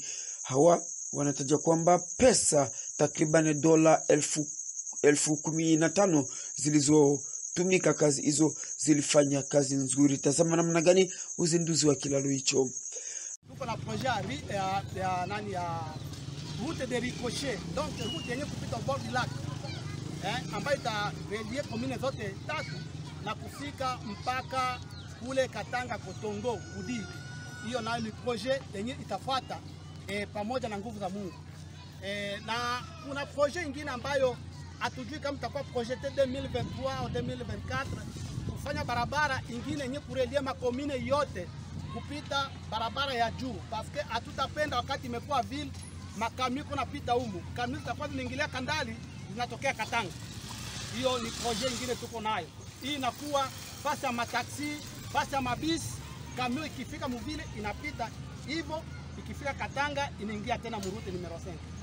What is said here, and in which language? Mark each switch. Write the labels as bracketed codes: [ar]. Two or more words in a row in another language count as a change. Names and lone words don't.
[sw] Hawa wanataja kwamba pesa takriban dola 15,000 zilizotumika kazi hizo zilifanya kazi nzuri. Tazama namna gani uzinduzi wa kilalo hicho. Tuko na projet ya [fr] route de ricochet, [sw] donc route yenye kupita [fr] bord du lac, [sw] ambayo itarelie commune zote tatu na kufika mpaka kule Katanga Kotongo Kudi. Hiyo nayo ni projet yenye itafuata pamoja na nguvu za Mungu. Na kuna projet nyingine ambayo hatujui kama itakuwa projet 2023 au 2024 kufanya barabara nyingine yenye kurelie makomine yote kupita barabara ya juu, [fr] parce que [sw] hatutapenda wakati imekuwa ville makamio kuna pita humu, kamio zitakuwa zinaingilia Kandali zinatokea Katanga. Hiyo ni projet nyingine tuko nayo. Hii inakuwa fasi ya mataksi, fasi ya mabisi, kamio ikifika mvile inapita hivyo, ikifika Katanga inaingia tena murute numero 5.